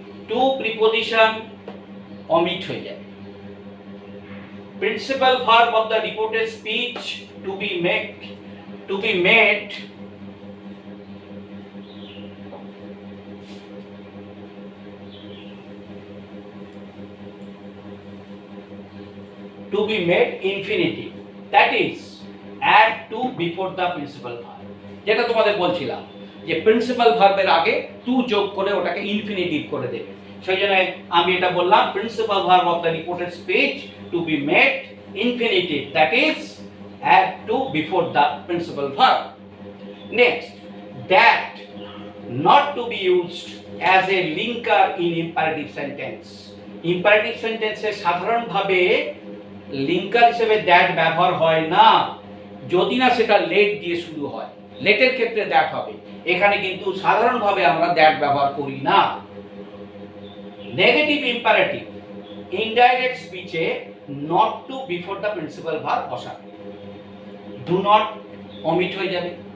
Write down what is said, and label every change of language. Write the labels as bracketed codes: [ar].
[bn] Two preposition omit হয়ে যাবে। [en] principal verb of the reported speech to be made, to be made to be made infinitive, that is add to before the principal verb, [bn] যেটা তোমাদের বলছিলাম যে principal ভার্বের আগে two যোগ করে ওটাকে ইনফিনিটিভ করে দেবে। সেই জন্য আমি এটা বললাম [en] Principal verb of the reported speech to be made infinitive, that is add to before the principal verb. Next, that not to be used as a linker in imperative sentence. [bn] Imperative sentence এ সাধারণভাবে linker হিসেবে that ব্যবহার হয় না, যদি না সেটা late দিয়ে শুরু হয়। লেটের ক্ষেত্রে দ্যাট হবে, এখানে কিন্তু সাধারণভাবে আমরা দ্যাট ব্যবহার করি না। Negative imperative indirect স্পিচে [en] not to before the principal verb [bn] বসাবে, ডু নট অমিট হয়ে যাবে।